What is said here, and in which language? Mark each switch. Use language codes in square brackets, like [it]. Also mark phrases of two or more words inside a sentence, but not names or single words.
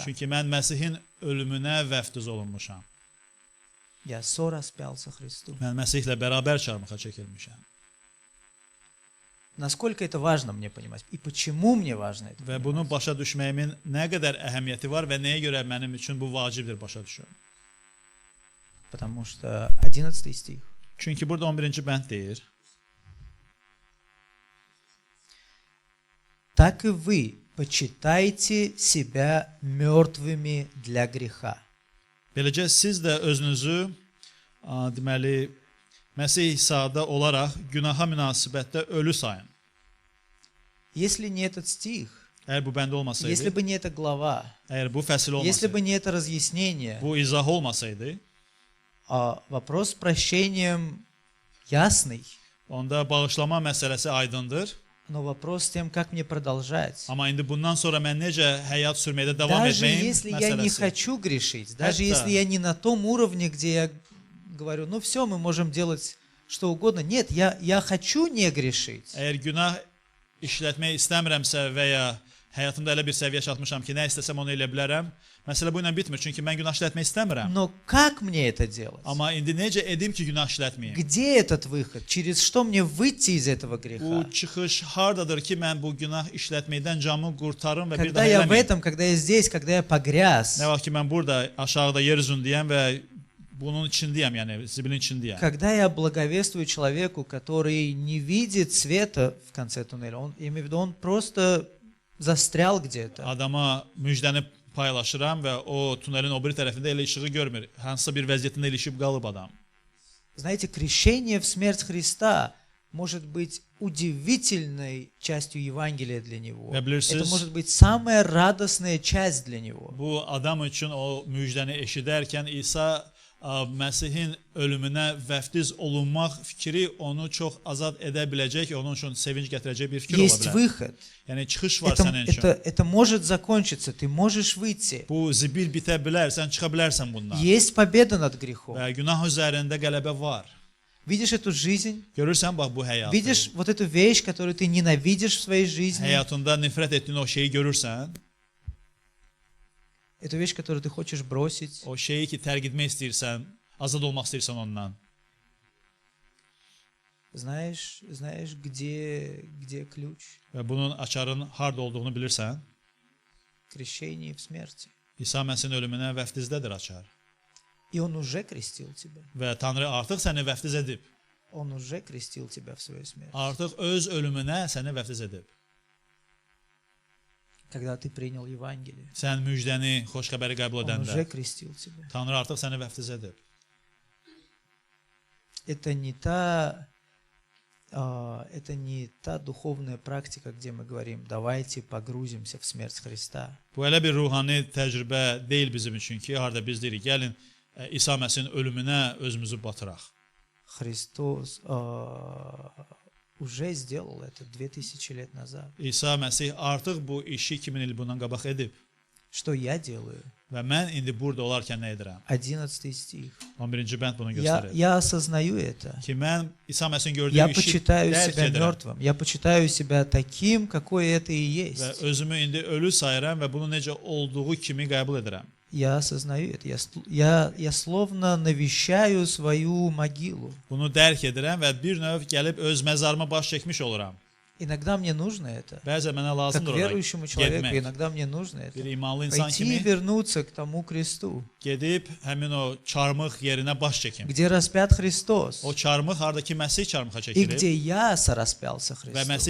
[az] Çünki mən Məsihin ölümünə vəftiz olunmuşam. [ru] Я сораспялся Христу. [az] Mən Məsihlə bərabər çarmıxa çəkilmişəm. [ru] Насколько это важно мне понимать? И почему мне важно это [az] Və [ru] понимать? [az] bunu başa düşməyimin nə qədər əhəmiyyəti var və nəyə görə mənim üçün bu vacibdir başa düşün. [ru] Потому что 11 стих. [az] Çünki burada 11-ci bənd deyir: [ru] Так и вы почитайте себя мертвыми для греха. [az] Beləcə siz də özünüzü deməli Məsih İsa'da olaraq günaha münasibətdə ölü sayın. [ru] Если не этот стих, [az] Əgər bu bəndə [ru] если [az] olmasaydı, [ru] бы не эта глава, [az] əgər bu fəsil [ru] если бы [az] olmasaydı, [ru] не это разъяснение, [az] bu izah olmasaydı, [ru] вопрос с прощением ясный, [az] onda bağışlama məsələsi aydındır. [ru] но вопрос с тем, как мне продолжать. [az] Amma indi bundan sonra mən necə həyat sürməkdə davam [ru] Даже [az] etməyim [ru] если я не [az] məsələsi. [ru] хочу грешить, даже Это- если я не на том уровне, где я говорю, ну все, мы можем делать что угодно. Нет, я хочу не грешить. [az] Əgər günah işlətmək istəmirəmsə və ya həyatımda elə bir səviyyə çatmışam ki, nə istəsəm onu elə bilərəm, məsələ bu ilə bitmir. Çünki mən günah işlətmək istəmirəm. [ru] Но как мне это делать? [az] Amma indi necə edim ki, günah işlətməyim? [ru] Где этот выход? Через что мне выйти из этого [az] Bu [ru] греха? [az] çıxış hardadır ki, mən bu günah işlətməkdən camı qurtarım və bir [ru] Когда [az] daha [ru] я в [az] eləməyim? [ru] этом, когда я здесь, когда я погряз, [az] Nə vaxt ki, mən burada aşağıda yer üzündəyəm və bunun içindəyəm, yəni zibilin içindəyəm. [ru] когда я благовествую человеку, который не видит света в конце туннеля, я имею в виду, он просто застрял где-то. [az] Adama müjdəni paylaşıram və o tunelin o biri tərəfində elə işığı görmür. Hansısa bir vəziyyətində ilişib qalıb adam. [ru] Знаете, крещение в смерть Христа может быть удивительной частью Евангелия для него. [az] Вы bilirsiniz, [ru] Это может быть самая радостная часть для него. [az] Bu adam üçün o müjdəni eşidərkən İsa Məsihin ölümünə vəftiz olunmaq fikri onu çox azad edə biləcək, onun üçün sevinç gətirəcək bir fikir ola [ru] Есть [az] bilər. [ru] выход. [az] Yəni çıxış var sənin üçün. [ru] Это может закончиться, ты можешь выйти. [az] Bu zibil bitə bilər, sən çıxa bilərsən bundan. [ru] Есть победа над грехом. [az] Və günah üzərində qələbə var. [ru] Видишь эту жизнь? [az] Görürsən bax bu həyatı. [ru] Видишь вот эту вещь, которую ты ненавидишь в своей жизни? [az] Həyatında nifrət etdiyin o şeyi görürsən, [ru] Эту вещь, которую ты хочешь бросить? [az] o şeyi ki tərk etmək istəyirsən, azad olmaq istəyirsən ondan. [ru] Знаешь, где ключ? [az] Və bunun açarın harda olduğunu bilirsən. [ru] Крещение в смерти. [az] İsa Məsihin ölümünə vəftizdədir açar. [ru] И он уже крестил тебя. [az] Və Tanrı artıq səni vəftiz edib. [ru] Он уже крестил тебя в свою смерть. [az] Artıq öz ölümünə səni vəftiz edib. [ru] Когда ты принял Евангелие, [az] Sən müjdəni, xoş xəbəri qəbul [ru] он уже [az] edəndə [ru] крестил тебя. [az] Tanrı artıq səni vəftiz edib. [ru] Это не та духовная практика, где мы говорим, давайте погрузимся в смерть Христа. [az] Bu elə bir ruhani təcrübə deyil bizim üçün ki, harda biz deyirik, gəlin İsa Məsihin ölümünə özümüzü batıraq. [ru] Христос уже сделал это 2000 лет назад. [az] İsa Məsih artıq bu işi 2000 il bundan qabaq edib. [ru] Что я делаю? [az] Və mən indi burada olarkən nə edirəm? [ru] 11 стих. [az] 11-ci bənd bunu göstərir. [ru] Я осознаю это. [az] Ki mən İsa Məsihin gördüyü [ru] Я [az] işi [ru] почитаю [az] dərk [ru] себя [az] edirəm. [ru] мертвым. Я почитаю себя таким, какой это и [az] Və [ru] есть. [az] özümü indi ölü sayıram və bunu necə olduğu kimi qəbul edirəm. [ru] Я осознаю это. Я словно навещаю свою могилу. [az] Bunu dərk edirəm və bir növ gəlib öz məzarıma baş çəkmiş oluram. [ru] Иногда мне нужно это. [az] Bəzən mənə [ru] Как [az] lazımdır ora [ru] верующему человеку, [az] getmək. [ru] иногда мне нужно [az] Bir [ru] это. [az] imanlı insan [ru] Пойти и [az] kimi [ru] вернуться к тому кресту, [az] gedib həmin o çarmıq yerinə baş çəkim. [ru] где распят Христос, [az] O çarmıq hardakı Məsih çarmıxa [ru] и [az] çəkilir [ru] где я сораспялся [az] və [ru] Христу.